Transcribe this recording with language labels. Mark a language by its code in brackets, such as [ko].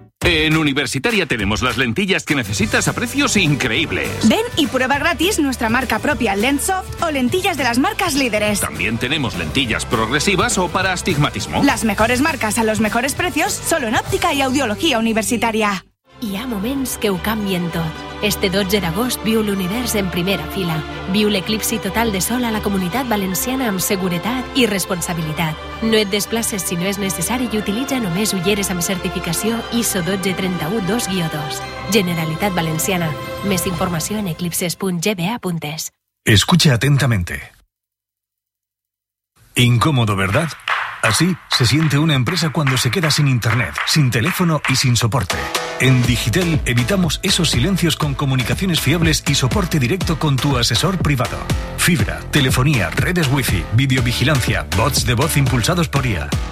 [es] En Universitaria tenemos las lentillas que necesitas a precios increíbles. Ven y prueba gratis nuestra marca propia Lensoft o lentillas de las marcas líderes. También tenemos lentillas progresivas o para astigmatismo. Las mejores marcas a los mejores precios solo en óptica y audiología universitaria. [ca] Hi ha moments que ho canvien tot. Este 12 d'agost viu l'univers en primera fila. Viu l'eclipsi total de sol a la Comunitat Valenciana amb seguretat i responsabilitat. No et desplaces si no és necessari i utilitza només ulleres amb certificació ISO 12-31-2-2. Generalitat Valenciana. Més informació en eclipses.gba.es. [es] Escucha atentamente. Incómodo, ¿verdad? Así se siente una empresa cuando se queda sin internet, sin teléfono y sin soporte. En Digitel evitamos esos silencios con comunicaciones fiables y soporte directo con tu asesor privado. Fibra, telefonía, redes wifi, videovigilancia, bots de voz impulsados por IA.